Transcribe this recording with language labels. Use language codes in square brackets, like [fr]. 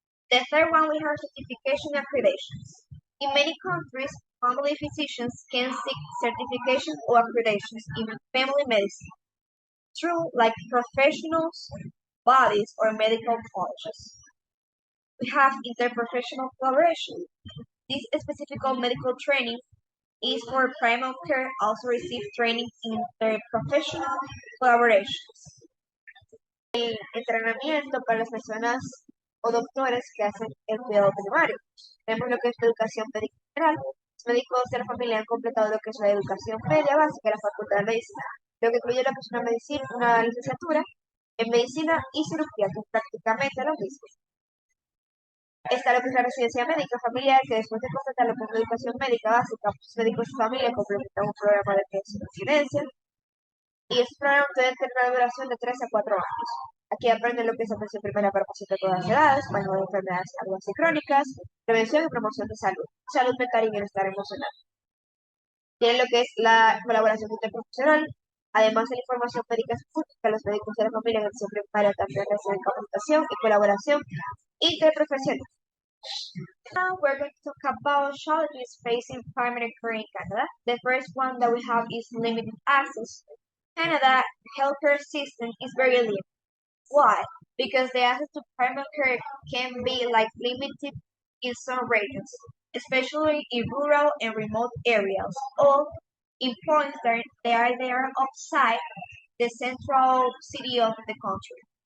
[en] The third one, we have certification accreditations. In many countries, family physicians can seek certification or accreditations in family medicine through like professionals, bodies, or medical colleges. We have interprofessional collaboration. This specific medical training is for primary care, also receive training in interprofessional collaborations. [es] El entrenamiento para las personas o doctores que hacen el cuidado primario. Tenemos lo que es la educación médica general. Los médicos de la familia han completado lo que es la educación media básica de la Facultad de Medicina, lo que incluye lo que es una medicina, una licenciatura en medicina y cirugía, que es prácticamente lo mismo. Está lo que es la residencia médica familiar, que después de completar lo que es la educación médica básica, los médicos de familia complementan un programa de residencia y este programa puede tener una duración de 3 a 4 años. Aquí aprenden lo que es atención primaria para pacientes de todas las edades, manejo de enfermedades agudas y crónicas, prevención y promoción de salud, salud mental y bienestar emocional. Tienen lo que es la colaboración interprofesional, además de la información médica específica, los médicos de la familia en atención primaria también reciben capacitación y colaboración interprofesional. [en] Now we're going to talk about challenges facing primary care in Canada. The first one that we have is limited access. Canada healthcare system is very limited. Why? Because the access to primary care can be like limited in some regions, especially in rural and remote areas, or in points that they are outside the central city of the country.